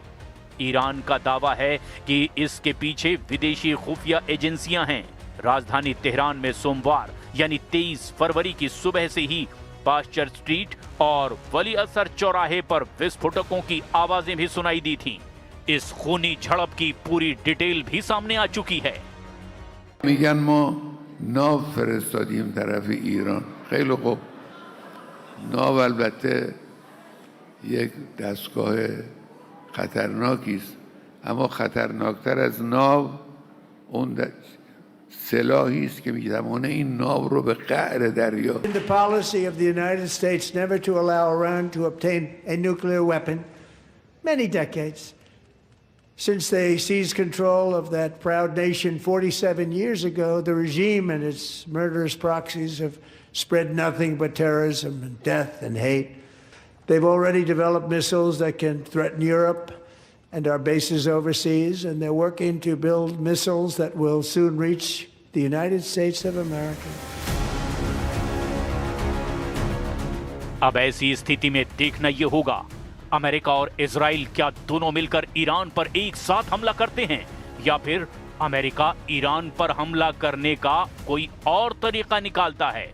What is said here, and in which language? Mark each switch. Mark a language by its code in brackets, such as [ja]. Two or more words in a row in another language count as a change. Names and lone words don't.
[hi] ईरान का दावा है कि इसके पीछे विदेशी खुफिया एजेंसियां हैं। राजधानी तेहरान में सोमवार यानी 23 फरवरी की सुबह से ही पाश्चर स्ट्रीट और वली असर चौराहे पर विस्फोटकों की आवाजें भी सुनाई दी थीं। इस खूनी झड़प की पूरी डिटेल भी सामने आ चुकी है। [fa] میگن ما ناو فرستادیم طرف ایران. خیلی خوب. ناو البته یک دستگاه خطرناکی است، اما خطرناکتر از ناو اون سلاحی است که میتوانه این ناو رو به قعر دریا. [en] The policy of the United States never to allow Iran to obtain a nuclear weapon, many decades. Since they seized control of that proud nation 47 years ago, the regime and its murderous proxies have spread nothing but terrorism and death and hate. They've already developed missiles that can threaten Europe and our bases overseas, and they're working to build missiles that will soon reach the United States of America. [hi] अब ऐसी स्थिति में देखना यह होगा, अमेरिका और इजराइल क्या दोनों मिलकर ईरान पर एक साथ हमला करते हैं या फिर अमेरिका ईरान पर हमला करने का कोई और तरीका निकालता है।